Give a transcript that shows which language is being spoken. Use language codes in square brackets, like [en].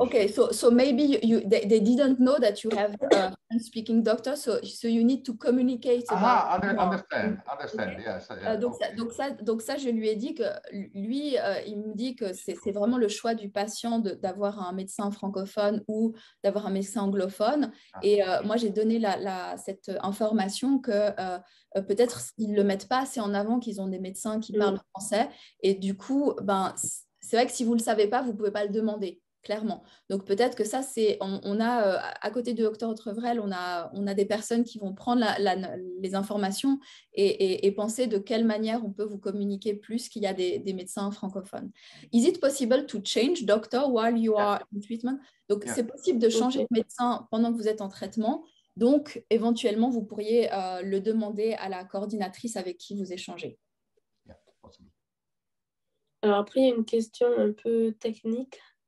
[en] Okay, so maybe they didn't know that you have a French-speaking doctor, so you need to communicate. Understand, okay? Yes. [fr] Donc ça, je lui ai dit que lui, il me dit que c'est vraiment le choix du patient d'avoir un médecin francophone ou d'avoir un médecin anglophone. Et moi, j'ai donné cette information que peut-être ils ne le mettent pas assez en avant, qu'ils ont des médecins qui parlent français. Et du coup, c'est vrai que si vous ne le savez pas, vous ne pouvez pas le demander, clairement. Donc peut-être que ça, on a, à côté de Dr Otrevrel, on a des personnes qui vont prendre les informations et penser de quelle manière on peut vous communiquer plus qu'il y a des médecins francophones. [en] Is it possible to change doctor while you are in treatment? [fr] Donc c'est possible de changer de médecin pendant que vous êtes en traitement. Donc éventuellement, vous pourriez le demander à la coordinatrice avec qui vous échangez. Alors après, il y a une question un peu technique.